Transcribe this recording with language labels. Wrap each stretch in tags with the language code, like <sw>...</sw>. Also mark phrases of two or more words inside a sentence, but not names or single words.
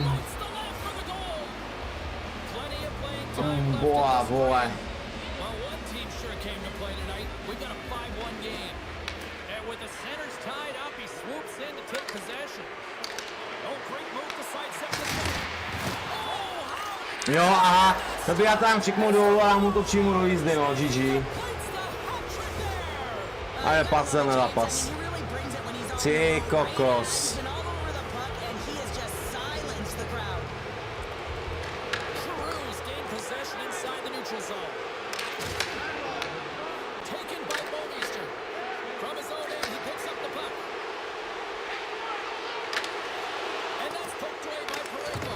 <en>Lights the left for the goal. Plenty of playing time left in Boa, this boa. game. Well, one team sure came to play tonight. We've got a 5-1 game. And with the centers tied up, he swoops in to take possession. Oh, great move to sidestep the shot. Oh, how</en> <cs>Jo, aha. Dobíhá tam všechno dolů a mu to přímo do jízdy, no, GG.</cs> <en>plates the hat trick there.</en> <cs>A je pacel na zápas.</cs> <en>He really brings it when he's on</en> <cs>Ty</cs> <en>the ball, right?</en> <cs>kokos.</cs> <en>He's been all over the puck, and he has just silenced the crowd. Giroux's gained possession inside the neutral zone. Taken by Bouwmeester. From his own end, he picks up the puck. And that's poked away by Pareko.</en>